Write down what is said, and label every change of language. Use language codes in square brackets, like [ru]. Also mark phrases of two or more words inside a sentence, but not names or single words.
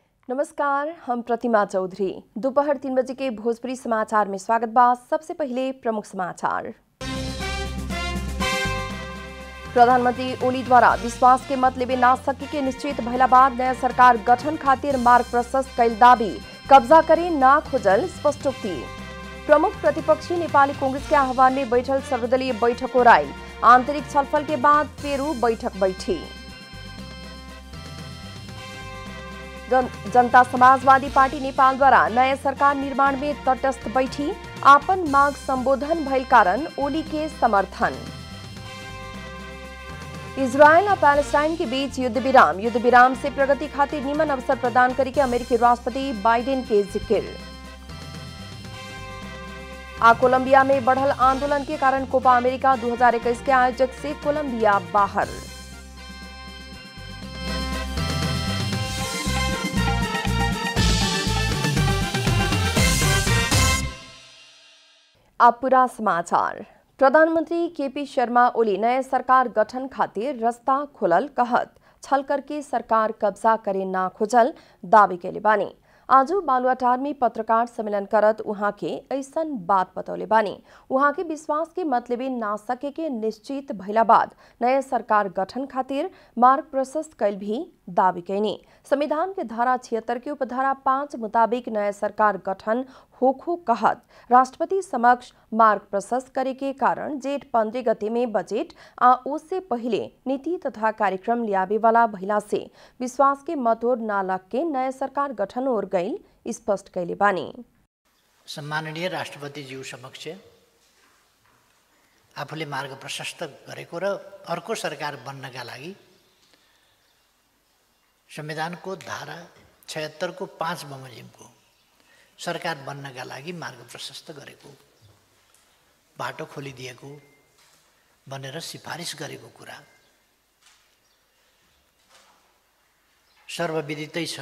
[bho] नमस्कार, हम प्रतिमा चौधरी। दोपहर 3 बजे के भोजपुरी समाचार में स्वागत बा। सबसे पहले प्रमुख समाचार। प्रधानमंत्री ओली द्वारा विश्वास के मत लेबे ना सके के निश्चित भइला बाद नया सरकार गठन खातिर मार्ग प्रशस्त कैल दावी, कब्जा करे ना खोजल स्पष्टोक्ति। प्रमुख प्रतिपक्षी नेपाली कांग्रेस के आह्वान में बैठल सर्वदलीय बैठक ओराइल, आंतरिक छलफल के बाद फेरू बैठक बैठी। जनता समाजवादी पार्टी नेपाल द्वारा नया सरकार निर्माण में तटस्थ बैठी, आपन माग संबोधन भइल कारण ओली के समर्थन। इजरायल और पैलेस्टाइन के बीच युद्ध विराम से प्रगति खातिर निमन अवसर प्रदान करी के अमेरिकी राष्ट्रपति बाइडेन के जिक्र। कोलंबिया में बढ़ल आंदोलन के कारण कोपा अमेरिका 2021 के आयोजक से कोलंबिया बाहर। अब पूरा समाचार। प्रधानमंत्री केपी शर्मा ओली नए सरकार गठन खातिर रास्ता खोलल कहत छल करके सरकार कब्जा करे ना खोजल दावी कैले बानी। आज बालुवाटार में पत्रकार सम्मेलन करत उहाँ के ऐसन बात बतौले बानी। उहाँ के विश्वास के मत लेबे ना सके के निश्चित भइला बाद नया सरकार गठन खातिर मार्ग प्रशस्त कैल भी दावी कैनी। संविधान के धारा 76 के उपधारा 5 मुताबिक नया सरकार गठन होखो कहत राष्ट्रपति समक्ष मार्ग प्रशस्त करे के कारण जेठ 15 गते में बजेट उससे पहले नीति तथा कार्यक्रम लियावे वाला भइला से विश्वास के मत और ना लग के नया सरकार गठन और गइल स्पष्ट कैले बानी। [ne] सम्माननीय राष्ट्रपति ज्यू समक्ष आफूले मार्ग प्रशस्त गरेको र अर्को सरकार बन्नका लागि संविधानको धारा 76 को 5 बमोजिमको सरकार बन्नका लागि मार्ग प्रशस्त गरेको, बाटो खोलिदिएको भनेर सिफारिस गरेको कुरा सर्वविदितै छ।